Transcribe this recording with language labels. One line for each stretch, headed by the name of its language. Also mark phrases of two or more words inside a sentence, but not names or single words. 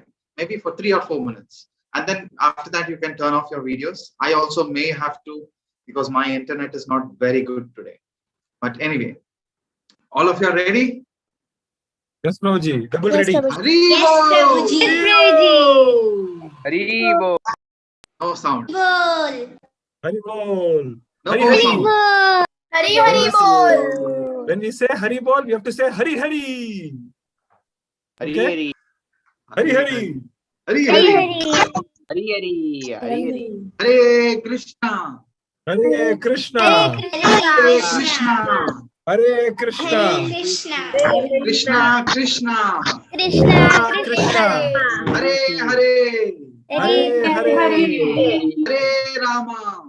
English: Maybe for 3 or 4 minutes. And then after that, you can turn off your videos. I also may have to, because my internet is not very good today. But anyway, all of you are ready? Yes, Prabhuji. Double Yes, ready. Prabhuji. Hari Yes, Bol! Prabhuji. Yes, Prabhuji. Hari Bol. No sound. Bol. Hari Bol. No Hari more Hari. sound. Hari Hari Bol. When we say Hari Bol, we have to say Hari Hari. Hari Okay? Hari. Hari Hari. Hari Hari Hari. Hari Hari. Hari Hari. Hare Krishna. Hare Krishna. Hare Krishna. Hare Krishna. Krishna. Krishna Krishna. Krishna. Krishna. Hare Hare. Hare Hare. Hare Rama.